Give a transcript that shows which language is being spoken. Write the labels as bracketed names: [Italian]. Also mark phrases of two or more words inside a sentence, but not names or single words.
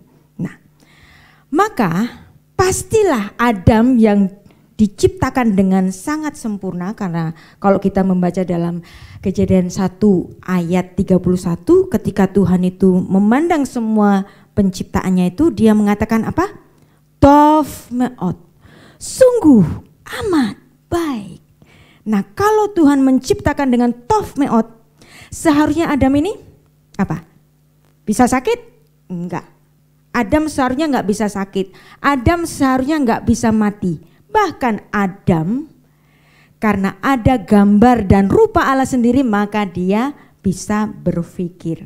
[Indonesian] Nah, maka pastilah Adam yang diciptakan dengan sangat sempurna, karena kalau kita membaca dalam Kejadian 1 ayat 31, ketika Tuhan itu memandang semua penciptaannya itu, dia mengatakan apa? [Hebrew] טוב מאד, [Indonesian] sungguh amat baik. Nah, kalau Tuhan menciptakan dengan [Hebrew] טוב מאד, [Indonesian] seharusnya Adam ini apa? Bisa sakit? Enggak. Adam seharusnya enggak bisa sakit. Adam seharusnya enggak bisa mati. Bahkan Adam, karena ada gambar dan rupa Allah sendiri, maka dia bisa berpikir.